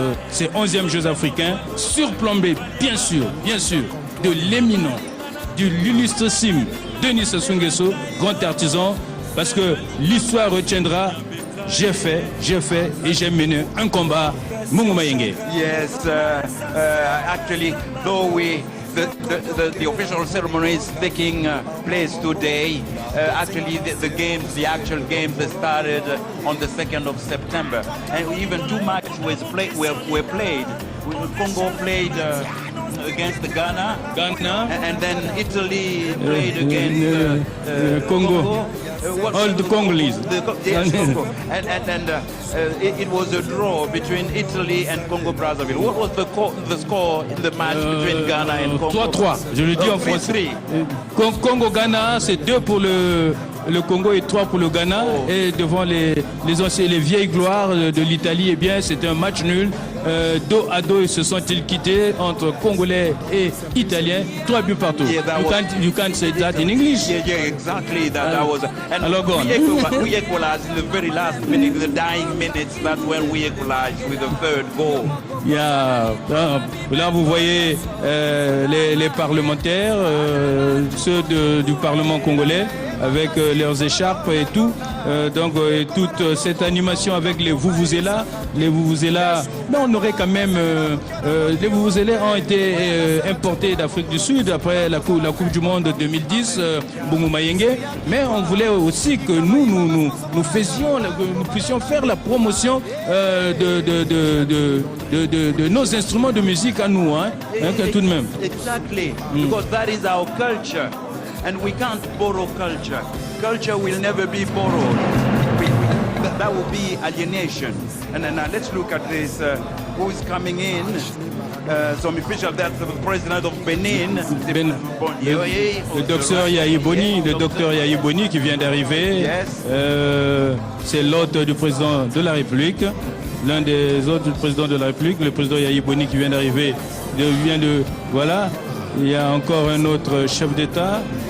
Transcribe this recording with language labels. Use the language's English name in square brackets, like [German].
[French] Ces 11e Jeux africains, surplombés, bien sûr, de l'éminent, de l'illustrissime Denis Sassou Nguesso, grand artisan, parce que l'histoire retiendra. J'ai fait et j'ai mené un combat. Mungu Mayenge. [English] Yes, actually, though the official ceremony is taking place today, actually the actual games started on the 2nd of September, and even 2 matches were played. Congo played against Ghana, and then Italy played against Congo. All the Congolese. Yes, Congo. And it was a draw between Italy and Congo Brazzaville. What was the score in the match between Ghana and Congo? [French] 3-3. Je le dis en français. Congo-Ghana, c'est 2 pour le Congo et 3 pour le Ghana. Et devant les vieilles gloires de l'Italie, eh bien, c'était un match nul. Dos à dos, ils se sont-ils quittés entre Congolais et Italiens. 3 buts partout. [English] Yeah, you can't say that in English. Yeah, exactly. That was. And Alors, go on. we equalized in the very last minute, the dying minutes. That's when we equalized with the 3rd goal. [French] Là, vous voyez les parlementaires, ceux du Parlement congolais, avec leurs écharpes et tout. Donc, toute cette animation avec les Vuvuzela. Les Vuvuzela, mais on aurait quand même... les Vuvuzela ont été importés d'Afrique du Sud après la Coupe du Monde 2010, Bungu Mayenge. Mais on voulait aussi que nous puissions faire la promotion de nos instruments de musique à nous, tout de même. [English] Exactly, because that is our culture. And we can't borrow culture. Culture will never be borrowed. That will be alienation. And then let's look at this. Who is coming in? Some official, that's the president of Benin. [French] Le docteur Yahi Boni qui vient d'arriver. [English] Yes. [French] C'est l'hôte du président de la République. L'un des hôtes du président de la République, le président Yahi Boni qui vient d'arriver. Voilà. Il y a encore un autre chef d'État.